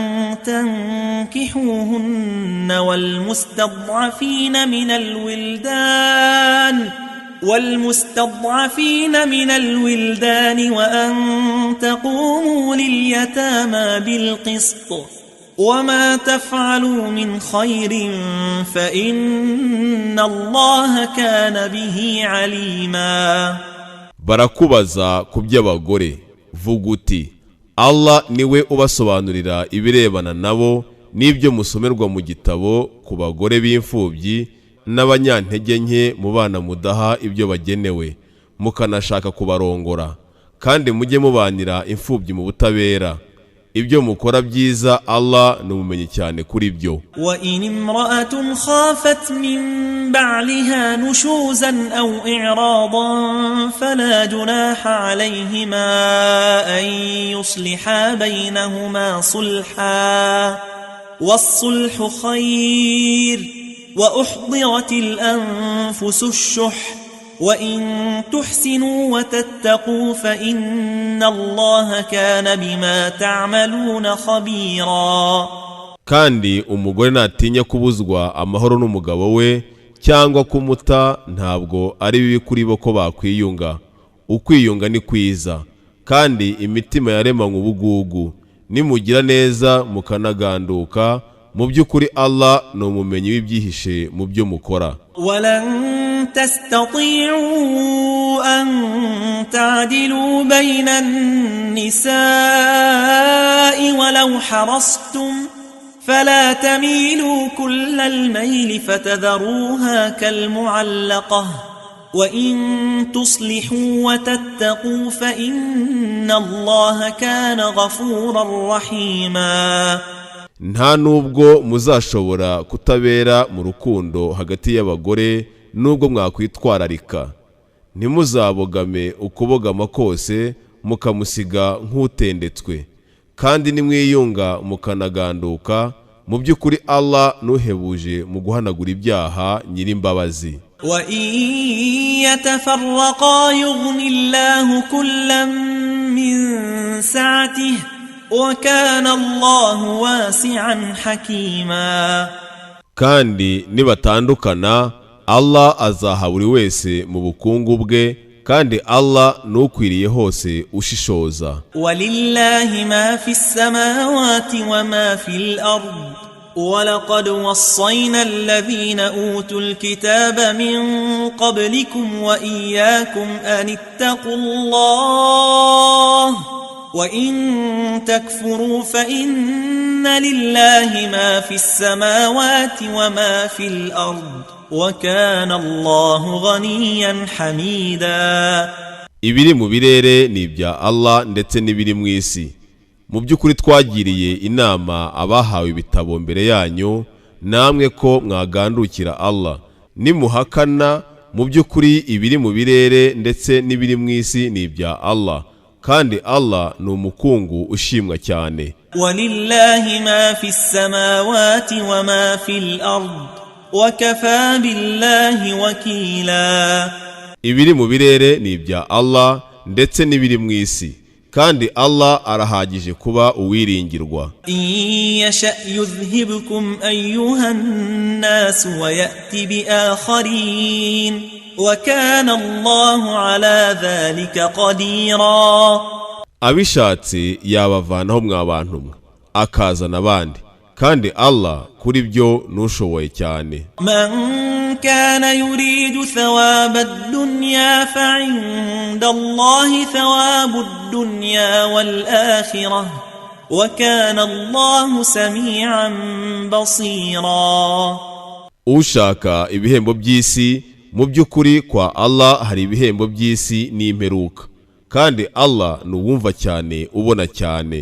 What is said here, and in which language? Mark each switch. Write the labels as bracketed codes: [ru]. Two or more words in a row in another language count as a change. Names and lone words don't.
[ar] تنكحوهن والمستضعفين من الولدان وأن تقوموا لليتامى بالقسط وما تفعلوا من خير فإن الله كان به عليما. [rw] Barakubaza ku by'abagore, vuga uti Allah niwe ubasobanurira ibirebana nabo n'ibyo musomerwa mu gitabo ku bagore b'imfubyi n'abanyantege nke mu bana mudaha ibyo bagenewe mukanashaka kubarongora kandi mujye mubanira imfubyi mu butabera ibyo mukora byiza Allah numumenye cyane kuri byo. [ar] وإن امرأة خافت من بعلها نشوزا أو إعراضا فلا جناح عليهما أن يصلحا بينهما صلحا والصلح خير وأحضرت الأنفس الشح وَإِن تُحْسِنُوا وَتَتَّقُوا فَإِنَّ اللَّهَ كَانَ بِمَا تَعْمَلُونَ خَبِيرًا. [rw] kandi umugore natinya kubuzwa amahoro n'umugabo we cyangwa kumuta ntabwo ari bibi kuri bo ko bakwiyunga. Ukwiyunga ni kwiza kandi imitima yaremanywe ubugugu. Nimugira neza mukanaganduka mu by'ukuri Allah ni umumenyi w'ibyihishe mu byo mukora. [ar] ولن تستطيعوا أن تعدلوا بين النساء ولو حرصتم فلا تميلوا كل الميل فتذروها كالمعلقة وإن تصلحوا وتتقوا فإن الله كان غفورا رحيما. [rw] nta nubwo muzashobora kutabera mu rukundo hagati y'abagore nubwo mwakwitwararika. Ntimuzabogame ukubogama kose mukamusiga nk'utendetswe kandi nimwiyunga mukanaganduka mu by'ukuri Allah nuhebuje mu guhanagura ibyaha nyirimbabazi. [ar] وإن يتفرقا يغن الله كلا من سعته وَكَانَ اللَّهُ وَاسِعًا حَكِيمًا. [rw] kandi nibatandukana Allah azaha buri wese mu bukungu bwe kandi Allah nukwiriye hose ushishoza. [ar] وَلِلَّهِ مَا فِي السَّمَاوَاتِ وَمَا فِي الْأَرْضِ وَلَقَدْ وَصَّيْنَا الَّذِينَ أُوتُوا الْكِتَابَ مِنْ قَبْلِكُمْ وَإِيَّاكُمْ أَنِ اتَّقُوا اللَّهَ وَإِن تَكْفُرُوا فَإِنَّ لِلَّهِ مَا فِي السَّمَاوَاتِ وَمَا فِي الْأَرْضِ وَكَانَ اللَّهُ غَنِيًّا حَمِيدًا. [rw] Ibiri mu birere ni ibya Allah ndetse n'ibiri mu isi. Mu by'ukuri twagiriye inama abahawe ibitabo mbere yanyu namwe ko mwagandukira Allah. Nimuhakana mu by'ukuri ibiri mu birere ndetse n'ibiri mu isi ni ibya Allah. kandi Allah ni umukungu ushimwa cyane. [ar] ولله ما في السماوات وما في الأرض وكفى بالله وكيلا. [rw] Ibiri mu birere ni ibya Allah ndetse n'ibiri mu isi kandi Allah arahagije kuba uwiringirwa. [ar] يشأ يذهبكم أيها الناس ويأت بآخرين وكان الله على ذلك قديرا. [rw] Abishatse yabavanaho mwabantu mwe akazana abandi kandi Allah kuri byo nushoboye cyane. [ar] من كان يريد ثواب الدنيا فعند الله ثواب الدنيا والآخرة وكان الله سميعا بصيرا. [rw] Ushaka ibihembo by'isi mu by'ukuri kwa Allah hari ibihembo by'isi n'imperuka kandi Allah nuwumva cyane ubona cyane.